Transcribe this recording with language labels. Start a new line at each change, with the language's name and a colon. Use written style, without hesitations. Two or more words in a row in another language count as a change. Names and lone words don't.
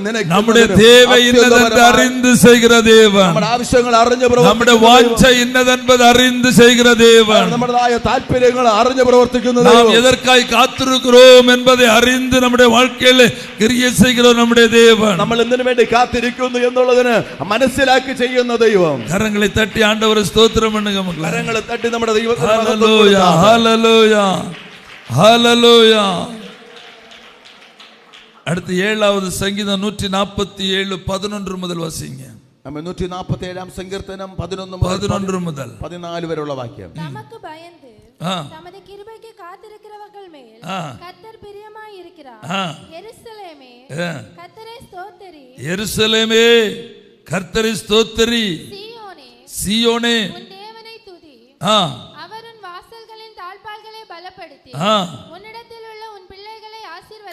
Tamil: നമ്മുടെ தேவை இன்னதென்று அறிந்து செய்கிற தேவன்.
Malayalam: നമ്മുടെ ആവശ്യങ്ങൾ അറിഞ്ഞ് നമ്മുടെ വാഞ്ച
Tamil: இன்னதென்பது அறிந்து செய்கிற தேவன்.
Malayalam: നമ്മുടേതായ താല്പര്യങ്ങൾ അറിഞ്ഞ് പ്രവർത്തിക്കുന്ന
Tamil: நாம்
Malayalam: ദൈവം.
Tamil: எதற்காய் காத்திருக்கிறோம் என்பதை அறிந்து நம்முடைய வாழ்க்கையில் கிரியை செய்கிற நம்முடைய தேவன்.
Malayalam: നമ്മൾ എന്തിനു വേണ്ടി കാത്തിരിക്കുന്നു എന്നുള്ളതിന് മനസ്സിലാക്കി ചെയ്യുന്ന ദൈവം.
Tamil: கரங்களை தட்டி ஆண்டவரை ஸ்தோத்திரம் பண்ணுங்க மக்களே.
Malayalam: കരങ്ങളെ തട്ടി നമ്മുടെ ദൈവത്തിന് മഹത്വം
Tamil: ஹல்லேலூயா
Malayalam: കൊടുക്കാം.
Tamil: ஹல்லேலூயா ஹல்லேலூயா. அடுத்து 7வது சங்கீதம் 147:11 முதல் வாசிங்க.
Malayalam: 147 സങ്കീർത്തനം
Tamil: 11 முதல்
Malayalam: 14 വരെയുള്ള വാക്യം.
Tamil: தமக்கு பயந்து தமது கிருபைக்கு காத்திருக்கிறவர்கள் மேல் கர்த்தர் பிரியமாய் இருக்கிறார். எருசலேமே கர்த்தரை ஸ்தோத்திரி. எருசலேமே கர்த்தரை ஸ்தோத்திரி. சீயோனே சீயோனே உன் தேவனை துதி. அவர் உன் வாசல்களின் தாழ்பாள்களை பலப்படுத்தி உன்னிடத்தில் உள்ள உன் பிள்ளைகளை ஆசீர்வதித்தார்.